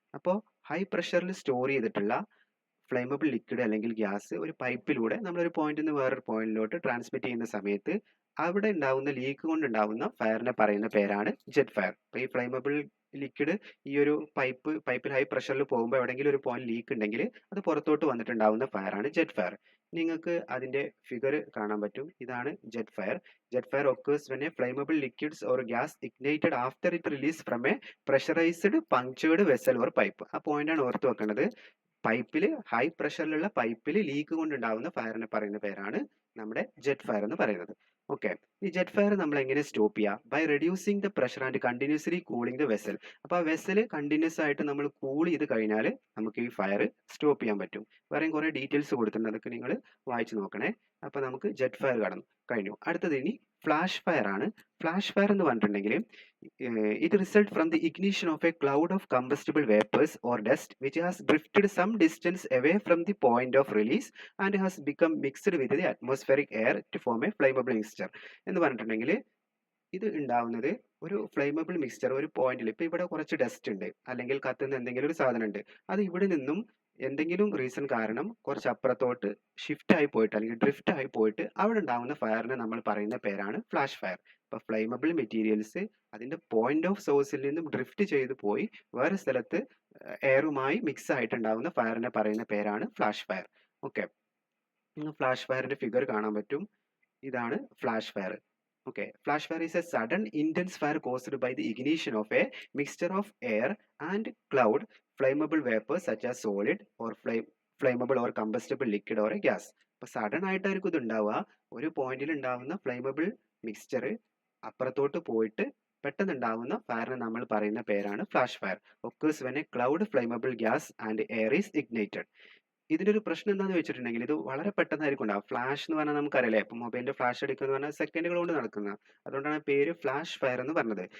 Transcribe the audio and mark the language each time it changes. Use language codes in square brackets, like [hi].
[ml] അപ്പോൾ high പ്രഷറിൽ store ചെയ്തിട്ടുള്ള flammable liquid അല്ലെങ്കിൽ ഗ്യാസ് ഒരു പൈപ്പിലൂടെ നമ്മളൊരു പോയിന്റിൽ നിന്ന് വേറൊരു പോയിന്റിലോട്ട് ട്രാൻസ്മിറ്റ് ചെയ്യുന്ന സമയത്ത് അവിടെ ഉണ്ടാവുന്ന ലീക്ക് കൊണ്ടുണ്ടാവുന്ന ഫയറിനെ പറയുന്ന പേരാണ് ജെറ്റ് ഫയർ. അപ്പോൾ ഈ ഫ്ലെയിമബിൾ ലിക്വിഡ് ഈ ഒരു പൈപ്പിൽ ഹൈ പ്രഷറിൽ പോകുമ്പോൾ എവിടെയെങ്കിലും ഒരു പോയിന്റ് ലീക്ക് ഉണ്ടെങ്കിൽ അത് പുറത്തോട്ട് വന്നിട്ടുണ്ടാവുന്ന ഫയറാണ് ജെറ്റ് ഫയർ. നിങ്ങൾക്ക് അതിന്റെ ഫിഗർ കാണാൻ പറ്റും. ഇതാണ് jet fire. [en] Jet fire occurs when a flammable liquids or gas ignited after it release from a pressurized punctured vessel or pipe. [ml] ആ പോയിന്റ് ആണ് ഓർത്ത് വെക്കേണ്ടത്. പൈപ്പിൽ ഹൈ പ്രഷറിലുള്ള പൈപ്പിൽ ലീക്ക് കൊണ്ടുണ്ടാവുന്ന ഫയറിനെ പറയുന്ന പേരാണ് നമ്മുടെ ജെറ്റ് ഫയർ എന്ന് പറയുന്നത്. ഓക്കെ. ഈ ജെറ്റ് ഫയർ നമ്മൾ എങ്ങനെ സ്റ്റോപ്പ് ചെയ്യുക? [en] By reducing the pressure and continuously cooling the vessel. [ml] അപ്പോൾ ആ വെസൽ കണ്ടിന്യൂസ് ആയിട്ട് നമ്മൾ കൂൾ ചെയ്ത് കഴിഞ്ഞാൽ നമുക്ക് ഈ ഫയർ സ്റ്റോപ്പ് ചെയ്യാൻ പറ്റും. വേറെയും കുറേ ഡീറ്റെയിൽസ് കൊടുത്തിട്ടുണ്ട്, അതൊക്കെ നിങ്ങൾ വായിച്ചു നോക്കണേ. അപ്പോൾ നമുക്ക് ജെറ്റ് ഫയർ കഴിഞ്ഞു. അടുത്തത് ഇനി ഫ്ലാഷ് ഫയർ ആണ്. ഫ്ലാഷ് ഫയർ എന്ന് പറഞ്ഞിട്ടുണ്ടെങ്കിൽ [en] it result from the ignition of a cloud of combustible vapors or dust which has drifted some distance away from the point of release and has become mixed with the atmospheric air to form a flammable mixture. [ml] എന്ന് പറഞ്ഞിട്ടുണ്ടെങ്കിൽ ഇത് ഉണ്ടാവുന്നത് ഒരു flammable mixture ഒരു പോയിന്റിൽ, ഇപ്പൊ ഇവിടെ കുറച്ച് ഡസ്റ്റ് ഉണ്ട് അല്ലെങ്കിൽ കത്തുന്ന എന്തെങ്കിലും ഒരു സാധനം ഉണ്ട്, അത് ഇവിടെ നിന്നും എന്തെങ്കിലും റീസൺ കാരണം കുറച്ച് അപ്പുറത്തോട്ട് ഷിഫ്റ്റ് ആയി പോയിട്ട് അല്ലെങ്കിൽ ഡ്രിഫ്റ്റ് ആയി പോയിട്ട് അവിടെ ഉണ്ടാവുന്ന ഫയറിനെ നമ്മൾ പറയുന്ന പേരാണ് ഫ്ലാഷ് ഫയർ. ഇപ്പൊ ഫ്ലെയിമബിൾ മെറ്റീരിയൽസ് അതിന്റെ പോയിന്റ് ഓഫ് സോഴ്സിൽ നിന്നും ഡ്രിഫ്റ്റ് ചെയ്ത് പോയി വേറെ സ്ഥലത്ത് എയറുമായി മിക്സ് ആയിട്ടുണ്ടാവുന്ന ഫയറിനെ പറയുന്ന പേരാണ് flash fire. Okay. Flash ഫയറിന്റെ figure കാണാൻ പറ്റും. ഇതാണ് flash fire. [en] Okay, flash fire is a sudden intense fire caused by the ignition of a mixture of air and cloud, flammable vapor such as solid or flammable or combustible liquid or a gas. [ml] അപ്പോൾ sudden ആയിട്ടായിരിക്കും ഇത് ഉണ്ടാവുക. ഒരു പോയിന്റിൽ ഉണ്ടാവുന്ന flammable mixture അപ്പുറത്തോട്ട് പോയിട്ട് പെട്ടെന്ന് ഉണ്ടാവുന്ന ഫയറിനെ നമ്മൾ പറയുന്ന പേരാണ് flash fire. [en] Occurs when a cloud flammable gas and air is ignited. [ml] ഇതിന്റെ ഒരു പ്രശ്നം എന്താണെന്ന് വെച്ചിട്ടുണ്ടെങ്കിൽ ഇത് വളരെ പെട്ടെന്നായിരിക്കും ഉണ്ടാവും. ഫ്ലാഷ് എന്ന് പറഞ്ഞാൽ നമുക്കറിയാലേ, ഇപ്പം മൊബൈലിന്റെ ഫ്ലാഷ് അടിക്കുക എന്ന് പറഞ്ഞാൽ സെക്കൻഡുകൾ കൊണ്ട് നടക്കുന്ന, അതുകൊണ്ടാണ് പേര് ഫ്ലാഷ് ഫയർ എന്ന് പറഞ്ഞത്.